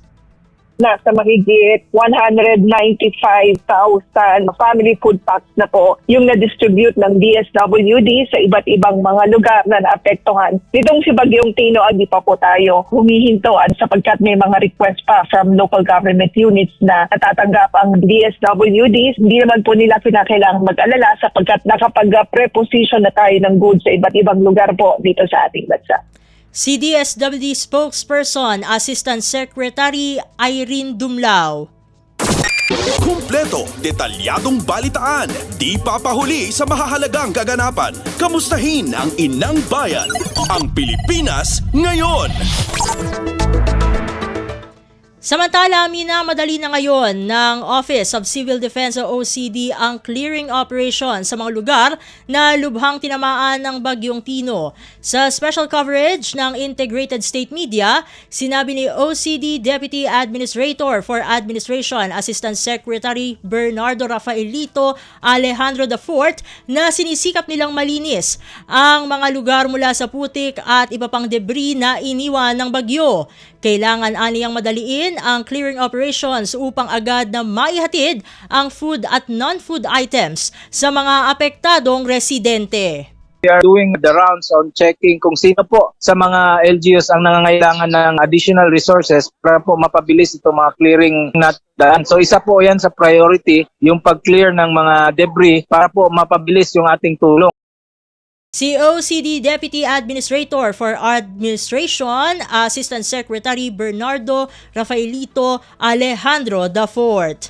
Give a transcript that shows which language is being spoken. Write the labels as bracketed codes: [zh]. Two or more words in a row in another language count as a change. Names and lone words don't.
[tl] Nasa mahigit 195,000 [en] family food packs [tl] na po yung na-distribute ng DSWD sa iba't ibang mga lugar na naapektuhan. Nitong si Bagyong Tino, hindi pa po tayo humihinto sapagkat may mga request pa [en] from local government units [tl] na natatanggap ang DSWD. Hindi naman po nila kinakailangang mag-alala sapagkat nakapag-preposition na tayo ng goods sa iba't ibang lugar po dito sa ating bansa. Si [en] DSWD spokesperson [tl] Assistant Secretary Irene Dumlao. Kumpleto, detalyadong balitaan, di papahuli sa mahahalagang kaganapan. Kamustahin ang inang bayan, ang Pilipinas ngayon. Samantala, minamadali na ngayon ng Office of Civil Defense o OCD ang [en] clearing operation [tl] sa mga lugar na lubhang tinamaan ng Bagyong Tino. Sa [en] special coverage [tl] ng Integrated State Media, sinabi ni OCD Deputy Administrator for Administration Assistant Secretary Bernardo Rafaelito Alejandro IV na sinisikap nilang malinis ang mga lugar mula sa putik at iba pang debris na iniwan ng bagyo. Kailangan aniyang madaliin ang [en] clearing operations [tl] upang agad na maihatid ang food at [en] non-food items [tl] sa mga apektadong residente. [en] We are doing the rounds on checking [tl] kung sino po sa mga LGUs ang nangangailangan ng [en] additional resources [tl] para po mapabilis itong mga clearing daan. So isa po yan sa priority, yung pag-clear ng mga debris para po mapabilis yung ating tulong. Si OCD Deputy Administrator for Administration, Assistant Secretary Bernardo Rafaelito Alejandro IV.